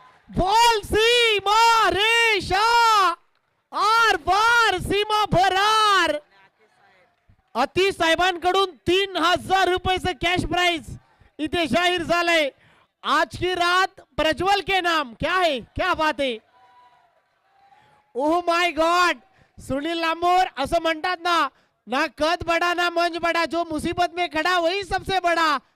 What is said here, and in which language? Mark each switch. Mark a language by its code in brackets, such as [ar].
[mr] Ball सीमा रेषा R पार सीमा फरार. अति साहेबांकडून 3000 रुपयाचं कॅश प्राइज इथे जाहीर झालंय. [hi] आज की रात प्रज्वल के नाम. क्या है क्या बात है. [en] Oh my God. [mr] सुनील लांबोर असं म्हणतात ना [hi] कद बडा ना मंच बडा. जो मुसीबत में खड़ा वही सबसे बडा.